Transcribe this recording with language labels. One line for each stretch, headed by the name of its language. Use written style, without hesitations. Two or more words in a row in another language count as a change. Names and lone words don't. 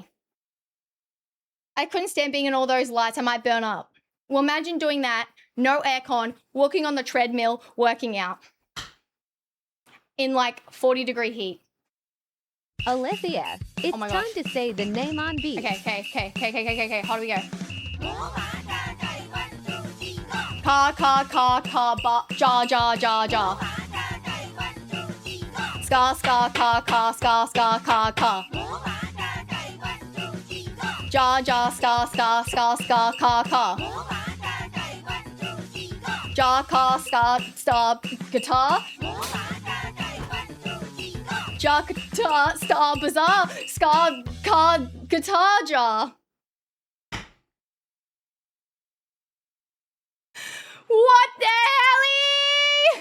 English: I couldn't stand being in all those lights. I might burn up. Well, imagine doing that, no aircon, walking on the treadmill, working out in like 40-degree heat. Aliythia, it's my time gosh. to say the name on beat. Okay. How do we go? Ka, ja. Ska, ka. Ja, ska, ka. Ja, ka, ska, guitar. Ja, guitar, star, bazaar. Ska, ka, guitar, jar. What the helly?